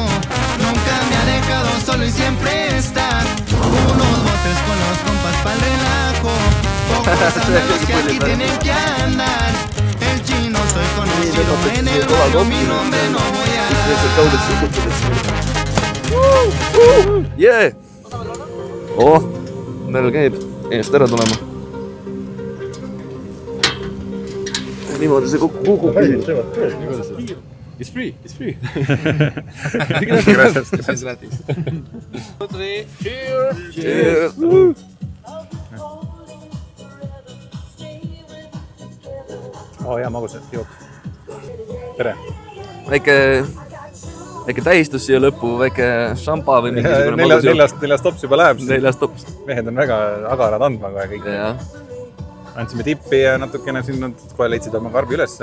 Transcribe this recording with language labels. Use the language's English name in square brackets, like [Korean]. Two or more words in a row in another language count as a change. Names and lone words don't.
[Spanish] Nunca me ha dejado solo y siempre está. Unos botes con los compas pa'l relajo. Pocos andan los que aquí tienen que andar. El chino soy conocido en el barrio. Mi nombre no voy a dar. Yeah! [Estonian] Oh, meil käib eest ära tulema. Niimoodi see kukub. [English] It's free, it's free. Gracias. Cheers! Cheers! [Estonian] Hea magusad jook. Tere! Väike tähistus siia lõppu, väike šampa või mingisugune magus. Neljast tops juba läheb. Neljast tops. Mehed on väga agarad andma kohe kõik. Andsime tippi ja natukene siin kohe leidsid oma karbi üles.